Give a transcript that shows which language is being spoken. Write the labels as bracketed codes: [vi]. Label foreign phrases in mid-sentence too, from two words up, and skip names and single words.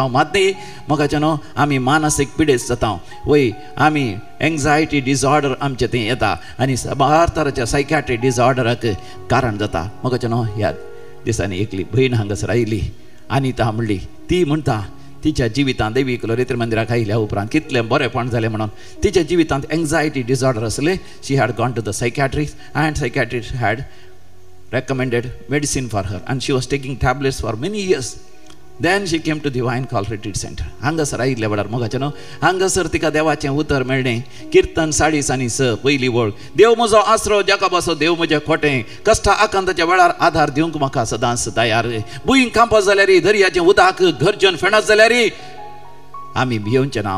[kok] मात न्ही मोगाचें आमी मानसीक पिडेस्त जाता. वय आमी [en] anxiety disorder [kok] आमचे थंय येता आनी साबार तरांच्या सायकॅट्रीक डिजॉर्डराक कारण जाता. मोगाचें ह्या दिसांनी एकली भयण हांगासर आयली आनी ता म्हणली ती म्हणटा तिच्या जिवितांत दैवीक लोरेत्र मंदिराक आयिल्ल्या उपरांत कितलें बरेंपण जालें म्हणून तिच्या जिवितांत [en] anxiety disorder [kok] आसलें. [en] she had gone to the psychiatrist and psychiatrist had recommended medicine for her and she was taking tablets for many years. then she came to Divine Call Retreat Centre. [kok] हांगासर आयिल्ल्या वेळार मोगाचें न्हू हांगासर तिका देवाचें उतर मेळ्ळें. कीर्तन 40 पयली वळ. देव म्हजो आसरो जाकोबाचो देव म्हजें खोटें, कश्टा आकांताच्या वेळार आधार दिवंक म्हाका सदांच तयार. भुंयक कांपत जाल्यार दर्याचें उदक गरजन फेणत जाल्यार आमी भियोवचें नांव.